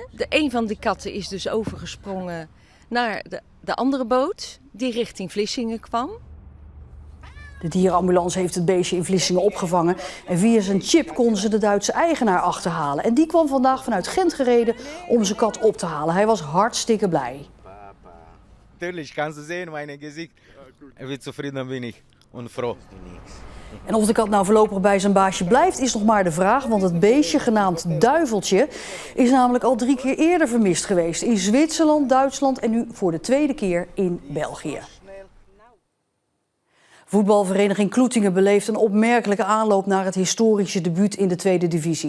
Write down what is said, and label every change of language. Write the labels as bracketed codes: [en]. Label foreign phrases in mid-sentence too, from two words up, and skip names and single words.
[nl] Een van die katten is dus overgesprongen naar de andere boot die richting Vlissingen kwam. De dierenambulance heeft het beestje in Vlissingen opgevangen en via zijn chip konden ze de Duitse eigenaar achterhalen. En die kwam vandaag vanuit Gent gereden om zijn kat op te halen. Hij was hartstikke blij. [de] Natürlich kannst du sehen, mein Gesicht. Wie zufrieden bin ich und froh. [nl] En of de kat nou voorlopig bij zijn baasje blijft, is nog maar de vraag. Want het beestje, genaamd Duiveltje, is namelijk al 3 keer eerder vermist geweest. In Zwitserland, Duitsland en nu voor de 2e keer in België. Voetbalvereniging Kloetingen beleeft een opmerkelijke aanloop naar het historische debuut in de tweede divisie.